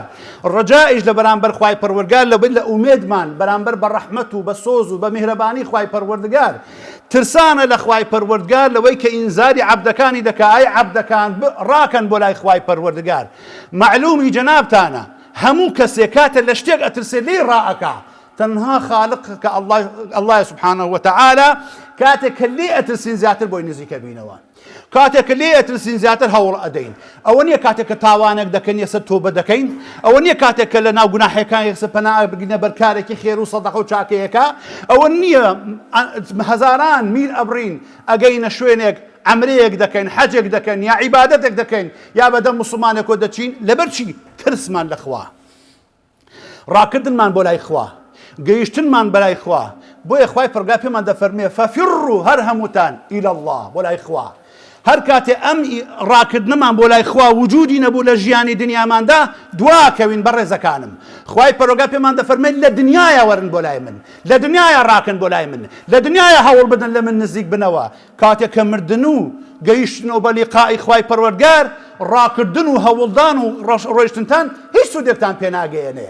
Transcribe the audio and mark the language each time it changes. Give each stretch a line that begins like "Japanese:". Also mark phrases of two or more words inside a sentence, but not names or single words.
Central Kurdish: ڕەجائیش لە بەرامبەر خوای پەروەردگار لە ئومێدمان بەرامبەر بە ڕەحمەت و بە سۆز و بە میهرەبانی خوای پەروەردگار. ترسانە لە خوای پەروەردگار لەوەی کە ئینزاری عەبدەکانی دەکا ئای عەبدەکان ڕاکەن بۆ لای خوای پەروەردگار. معلومی جەنابتانە هەموو کەسێک کاتە لە شتێک ئەترسێ لێی ڕائەکا تەنها خالق کە
Arabic: الله سبحانه وتعالى
Central Kurdish: کاتێک کە لێ ئەترسین زیاتر بۆی نزیکە بینەوە. کاتێک کە لێ ئەترسین زیاتر هەوڵ ئەدەین. ئەوە نییە کاتێک کە تاوانێک دەکەن یەسەر تۆبە دەکەین. ئەوە نییە کاتێک کە لە ناو گوناحەکان یەکسەر پەنا بگینە بەر کارێکی خێر و سەدەقە و چاکەیەکە. ئەوە نییە هەزاران میل ئەبڕین ئەگەینە شوێنێک عەمرەیەک دەکەین حەجێک دەکەین یا عیبادەتێک دەکەین یا بەدەم موسڵمانێکۆ دەچین لەبەر چی؟ ترسمان لە خوا. ڕاکردنمان بۆ لای خوا. گەیشتنمان بەلای خوا. بۆیە خوای پەروەردگار پێمان دەفەرمێ فەفروا هەر هەمووتان
Arabic: إلى الله
Central Kurdish: بۆ لای خوا. هەر کاتێ ئەم ڕاکردنەمان بۆ لای خوا وجودی نەبوو لە ژیانی دنیاماندا دواکەوین بە ڕێزەکانم. خوای پەروەردگار پێمان دەفەرمێت لە دنیایە وەرن بۆ لای من، لە دنیایە ڕاکن بۆ لای من، لە دنیایە هەوڵ بدەن لە من نزیک بنەوە. کاتێک کە مردن و گەیشتنەوە بە لیقائی خوای پەروەردگار، ڕاکردن و هەوڵدان و ڕۆیشتنتان هیچ سوودێکتان پێ ناگەیەنێ.